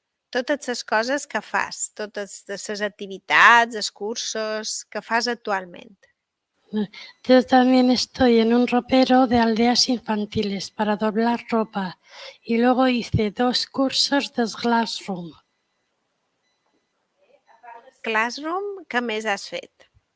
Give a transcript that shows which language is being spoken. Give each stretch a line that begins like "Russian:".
Catalan: Totes les coses que fas, totes les activitats, els cursos que fas actualment.
Spanish: Yo también estoy en un ropero de aldeas infantiles para doblar ropa y luego hice 2 cursos de Glassroom.
Catalan: Classroom, què més has fet?